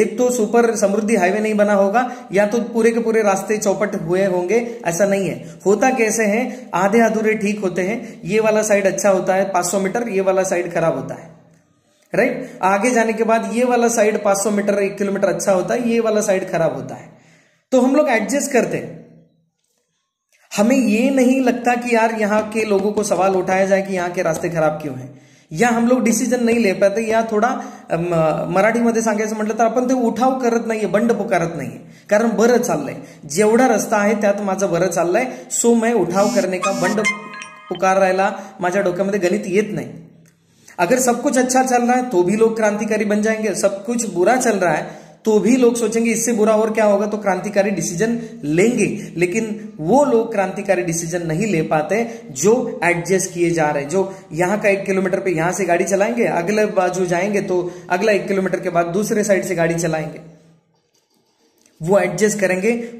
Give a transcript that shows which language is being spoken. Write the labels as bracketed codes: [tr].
[hi] एक तो सुपर समृद्धि हाईवे नहीं बना होगा, या तो पूरे के पूरे रास्ते चौपट हुए होंगे, ऐसा नहीं है। होता कैसे है, आधे अधूरे ठीक होते हैं। ये वाला साइड अच्छा होता है 500 मीटर, ये वाला साइड खराब होता है, राइट। आगे जाने के बाद ये वाला साइड 500 मीटर 1 किलोमीटर अच्छा होता है, ये वाला साइड खराब होता है। तो हम लोग एडजस्ट करते हैं। हमें ये नहीं लगता कि यार यहाँ के लोगों को सवाल उठाया जाए कि यहाँ के रास्ते खराब क्यों हैं, या हम लोग डिसिजन नाही ले पाते, या [mr] थोडा मराठीमध्ये सांगायचं म्हटलं तर आपण ते उठाव करत नाहीये, बंड पुकारत नाहीये, कारण बरं चाललंय, जेवढा रस्ता आहे त्यात माझं बरं चाललंय, सो मैं उठाव करने का, बंड पुकारायला माझ्या डोक्यामध्ये गणित येत नाही। [hi] अगर सब कुछ अच्छा चल रहा है तो भी लोग क्रांतिकारी बन जाएंगे, सब कुछ बुरा चल रहा है तो भी लोग सोचेंगे इससे बुरा और क्या होगा, तो क्रांतिकारी डिसीजन लेंगे। लेकिन वो लोग क्रांतिकारी डिसीजन नहीं ले पाते जो एडजस्ट किए जा रहे, जो यहाँ का 1 किलोमीटर पे यहां से गाड़ी चलाएंगे, अगले बाजू जाएंगे तो अगला 1 किलोमीटर के बाद दूसरे साइड से गाड़ी चलाएंगे, वो एडजस्ट करेंगे।